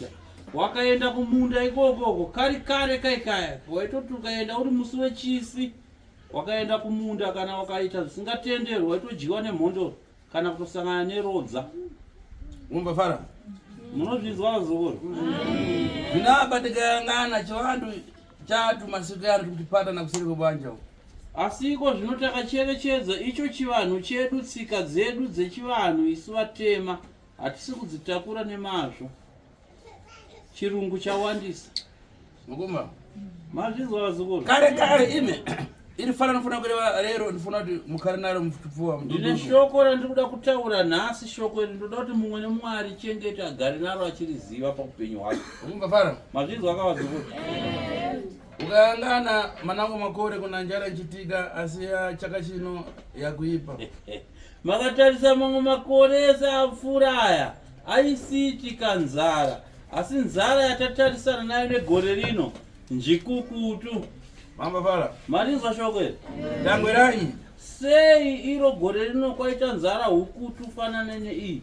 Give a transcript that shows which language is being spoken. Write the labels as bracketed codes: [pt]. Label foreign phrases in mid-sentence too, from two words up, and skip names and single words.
[sn] Wakaenda kumunda ikoko kare kaikaya waitoti ukaenda uri musi wechisi wakaenda kumunda kana wakaita zvisingatenderwa waitojiwa nemhondoro kana kutosangana nerodza. [nyu] Umva fara. [sn] Munozvinzwa vazukuru? [nyu] Zvinaba tikayangana chivantu chatu masiku yanu kutipata na kusiri kubanja. [sn] Asiko zvino takacherechedza icho chivanhu chedu, tsika dzedu dzechivanhu isu vatema hatisi kudzitakura nemazvo. Chirungu chawandisa. [nyu] Ngumba. [sn] Mazvinzwa vazukuru? [nyu] Kare ime iri fara nofuna kureva lero ndifuna kuti mukhale nalo mupfuwa. [sn] Ndine shoko randiri kuda kutaura nhasi. Shoko iri ndoda kuti mumwe nemumwe arichengete agare naro achiriziva paupenyu hwake. [nyu] Ngumba fara. [sn] Mazvinzwa kavazukuru? [nyu] Ukayangana manango makore kuna njala nchitika asiya chaka chino yakuipa. [sn] Makatarisa mamwe makore ese apfuura aya aisiitika nzara, asi nzara yatatarisana nayo negore rino njikukutu. [nyu] Mamba fara. [sn] Marinzwa shoko iri? [nyu] Tangweranyi. [sn] Sei iro gore rino kwaita nzara hukutu fanana neiyi?